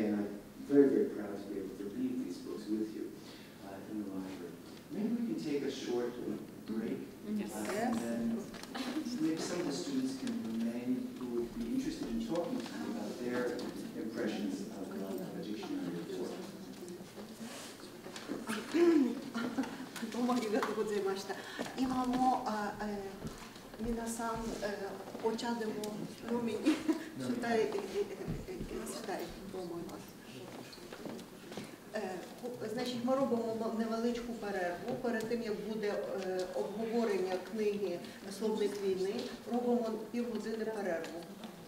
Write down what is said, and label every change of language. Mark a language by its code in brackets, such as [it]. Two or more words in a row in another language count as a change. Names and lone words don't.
[en] And I'm very, very proud to be able to read these books with you in the library. Maybe we can take a short break, and then maybe some of the students can remain who would be interested in talking to me about their impressions of the dictionary report. [ja] どうもありがとうございました。今も皆さんお茶でも飲みにしたいと思います。 [uk] Значить, ми робимо невеличку перерву. Перед тим, як буде обговорення книги «Словник війни», робимо півгодини перерву.